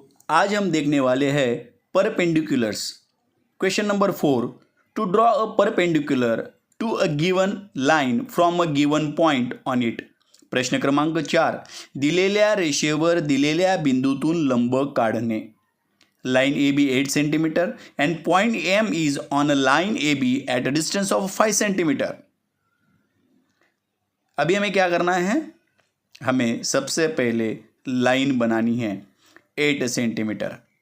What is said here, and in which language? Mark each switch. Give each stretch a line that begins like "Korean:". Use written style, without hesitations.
Hindi: आज हम देखने वाले हैं
English: Perpendiculars. Question number 4, to draw a perpendicular to a given line from a given point on it.
Marathi: प्रश्न क्रमांक 4, दिलेल्या रेषेवर दिलेल्या बिंदूतून लंब काढणे।
English: Line A B 8 centimetre and point M is on a line A B at a distance of 5 centimetre.
Hindi: अभी हमें क्या करना है? हमें सबसे पहले लाइन बनानी है 8 सेंटीमीटर।